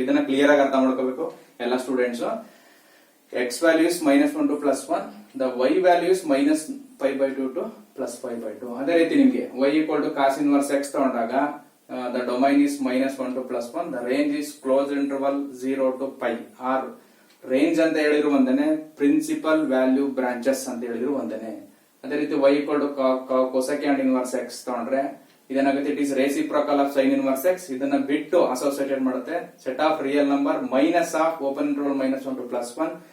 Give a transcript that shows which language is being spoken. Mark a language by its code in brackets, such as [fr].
[kn] ಇದನ್ನ ಕ್ಲಿಯರ್ ಆಗಿ ಅರ್ಥ ಮಾಡ್ಕೋಬೇಕು ಎಲ್ಲ students. [en] x value is -1 to +1, the y value is -π/2 to +π/2. [kn] ಅದೇ ರೀತಿ ನಿಮಗೆ [en] y equal to cos inverse x [kn] ತಗೊಂಡಾಗ [en] the domain is -1 to +1, the range is closed interval 0 to π. [kn] R range ಅಂತ ಹೇಳಿದ್ರು ಒಂದೇನೆ, ಪ್ರಿನ್ಸಿಪಲ್ ವ್ಯಾಲ್ಯೂ ಬ್ರಾಂಚಸ್ ಅಂತ ಹೇಳಿದ್ರು ಒಂದೇನೆ. ಅದೇ ರೀತಿ [en] y equal to cosecant inverse x [kn] ತಗೊಂಡ್ರೆ ಇದೇನಾಗುತ್ತೆ, [en] It is reciprocal of sine inverse x. [kn] ಇದನ್ನ ಬಿಟ್ಟು [en] associated [kn] ಮಾಡುತ್ತೆ [en] Set of real number minus of open interval -1 to +1.